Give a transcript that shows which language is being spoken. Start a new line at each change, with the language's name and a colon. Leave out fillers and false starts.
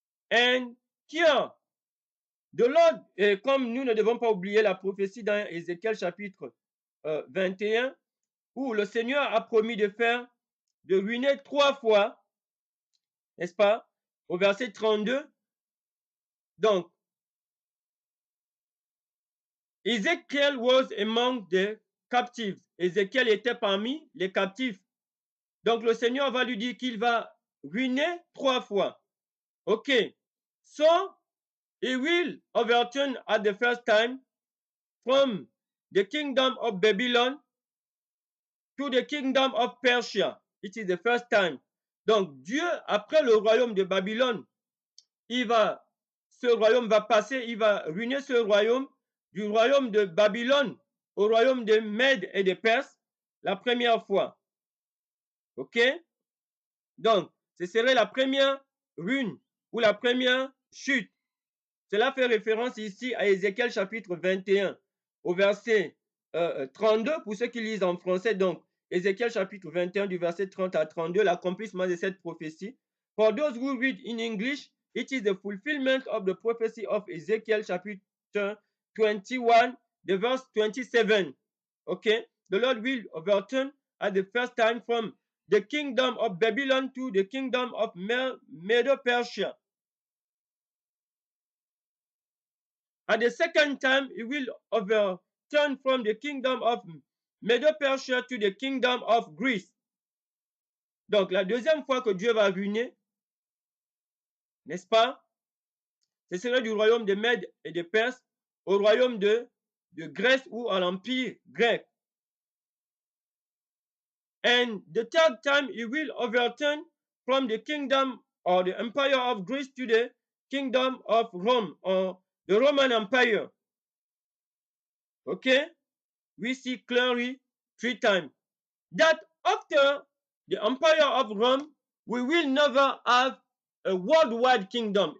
English: And here, the Lord,
French: et comme nous ne devons pas oublier la prophétie dans Ézéchiel chapitre 21, où le Seigneur a promis de ruiner 3 fois, n'est-ce pas, au verset 32. Donc,
English: Ezekiel was among the captives.
French: Ézéchiel était parmi les captifs. Donc, le Seigneur va lui dire qu'il va ruiner 3 fois. OK.
English: So, he will overturn at the first time from the kingdom of Babylon to the kingdom of Persia. It is the first time.
French: Donc, Dieu, après le royaume de Babylone, ce royaume va passer, il va ruiner ce royaume, du royaume de Babylone au royaume de Mède et de Perse, la première fois. OK? Donc, ce serait la première ruine ou la première chute. Cela fait référence ici à Ézéchiel chapitre 21. au verset 32, pour ceux qui lisent en français, donc Ézéchiel chapitre 21 du verset 30 à 32, l'accomplissement de cette prophétie.
English: For those who read in English, it is the fulfillment of the prophecy of Ezekiel chapter 21, the verse 27. Okay, the Lord will overturn at the first time from the kingdom of Babylon to the kingdom of Medo-Persia. At the second time, he will overturn from the kingdom of Medo-Persia to the kingdom of Greece.
French: Donc, la deuxième fois que Dieu va ruiner, n'est-ce pas? Ce serait du royaume de Mèdes et de Perse au royaume de Grèce ou à l'empire grec.
English: And the third time, he will overturn from the kingdom or the empire of Greece to the kingdom of Rome or the Roman Empire. Okay? We see clearly 3 times that after the empire of Rome, we will never have a worldwide kingdom.